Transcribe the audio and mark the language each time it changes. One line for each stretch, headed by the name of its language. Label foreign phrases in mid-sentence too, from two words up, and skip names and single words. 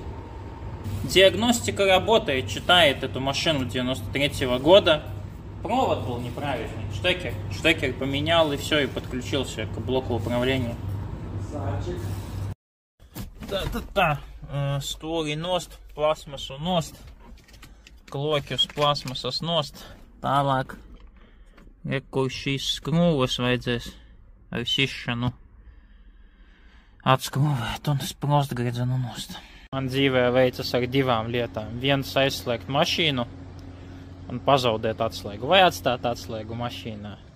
Russian: Диагностика работает, читает эту машину 93-го года. Провод был неправильный, штекер поменял и все, и подключился к блоку управления. Да. Створі
Latvian: nost, пластмасу nost, klokļus plastmasas nost. Tālāk, kur šīs skrūves vajadzēs ar sišanu atskrūvēt un sprostgredzenu nost. Man dzīvē veicas ar divām lietām. Viens aizslēgt mašīnu un pazaudēt atslēgu, vai atstāt atslēgu mašīnā.